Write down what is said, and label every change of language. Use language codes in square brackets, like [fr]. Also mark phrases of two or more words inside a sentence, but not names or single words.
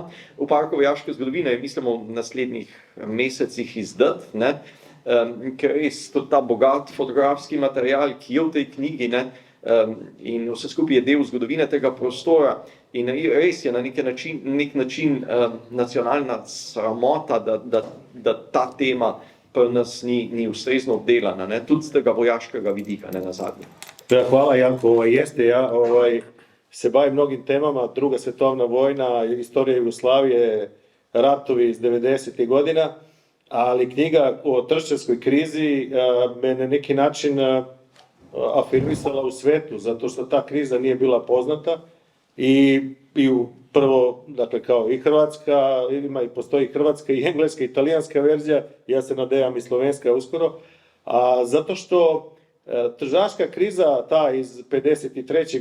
[sl] V Parku vojaške zgodovine je, mislimo, v naslednjih mesecih izdat, ker res tudi ta bogat fotografski material, ki je v tej knjigi, in vse skupaj je del zgodovine tega prostora in res je na nek način nacionalna sramota, da ta tema pri nas ni ustrezno obdelana, ne? Tudi z tega vojaškega vidika, ne nazadnje. [sr] Da, hvala Janko, jeste, ja se bavi mnogim temama, Druga svjetovna vojna, istorija Jugoslavije, ratovi iz 90. godina, ali knjiga o tršćanskoj krizi me na neki način afirmisala u svetu, zato što ta kriza nije bila poznata i prvo, dakle, kao i Hrvatska, postoji Hrvatska i engleska i italijanska verzija, ja se nadejam i slovenska uskoro, a zato što tržaška kriza, ta iz 53.